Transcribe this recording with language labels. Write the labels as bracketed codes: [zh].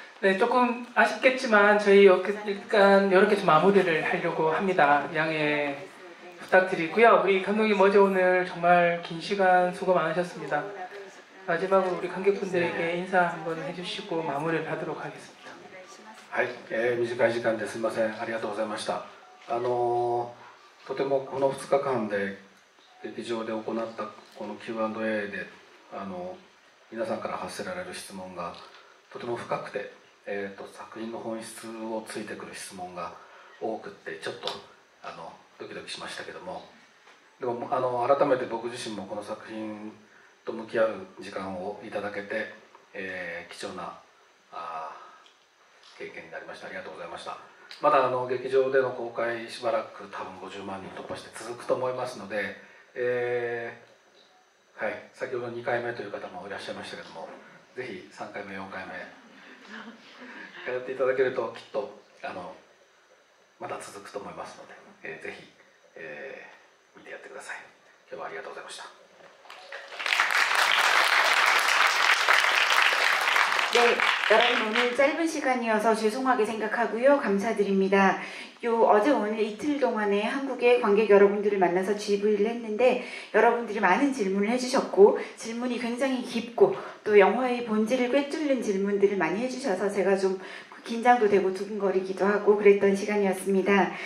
[ko] 네, 조금 아쉽겠지만 저희 일단 이렇게 좀 마무리를 하려고 합니다. 양해 부탁드리고요. 우리 감독님 어제 오늘 정말 긴 시간 수고 많으셨습니다. 마지막으로 우리 관객분들에게 인사 한번 해주시고 마무리를 하도록 하겠습니다. [ja] はい、短い時間ですみません。ありがとうございました。とてもこの2日間で劇場で行ったこの Q&A で皆さんから発せられる質問がとても深くて、作品の本質をついてくる質問が多くってちょっとドキドキしましたけども、でも改めて僕自身もこの作品と向き合う時間をいただけて、貴重な経験になりました。ありがとうございました。まだ劇場での公開しばらく多分50万人突破して続くと思いますので、はい、先ほど2回目という方もいらっしゃいましたけども、ぜひ3回目4回目通っていただけるときっとまだ続くと思いますので、ぜひ、見てやってください。今日はありがとうございました。 [ko] 네, 여러분 오늘 짧은 시간이어서 죄송하게 생각하고요. 감사드립니다. 어제 오늘 이틀 동안에 한국의 관객 여러분들을 만나서 GV를 했는데 여러분들이 많은 질문을 해주셨고 질문이 굉장히 깊고 또 영화의 본질을 꿰뚫는 질문들을 많이 해주셔서 제가 좀 긴장도 되고 두근거리기도 하고 그랬던 시간이었습니다.